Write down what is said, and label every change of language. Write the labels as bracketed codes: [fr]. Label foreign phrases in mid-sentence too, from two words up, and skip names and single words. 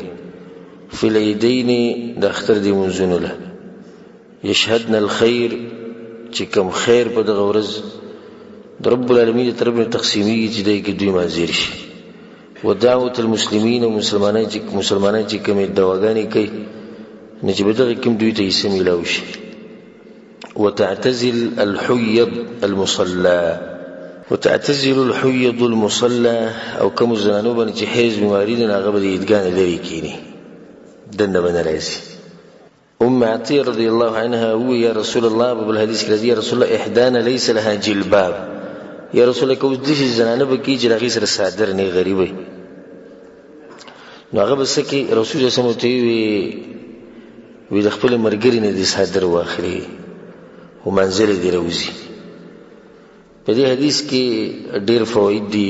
[ar] فی العیدین [ps] د اختر د منځونو له [ar] یشهدن الخیر، [ps] چې کم خیر په دغه ورځ د [ar] رب العالمین [ps] د طرف نه تقسیمیږي چې دی کې دوی مازیر شي. [ar] ودعوة المسلمین، [ps] او مسلمانان چې کومې دعاګانې کوي نو چې په دغه کې دوی ته حصه میلاو شي. [ar] وتعتزل الحيض المصلى، وتعتزل الحيض المصلى، [ps] او کوم زنانو باندې چې حیض بیماري ده هغه به د عیدګاه نه لرې کېني، دنده به نه راځي. ام عطیه [ar] رضی الله عنها [ps] وویل [ar] یا رسول الله، [ps] په بل حدیث کې راځي [ar] یا رسول الله احدانا لیس لها جلباب، یا رسول الله [ps] که اوس داسې زنانه به کېږي چې د هغې سره صادر نه وي، غریبه وي، نو هغه به څه کوي؟ رسول [ar] صلی الله علیه وسلم [ps] ورته وی د خپلې ملګرې نه دې صادر واخلي او منزل دې راوځي. په دې حدیث کې ډېر فواید دي.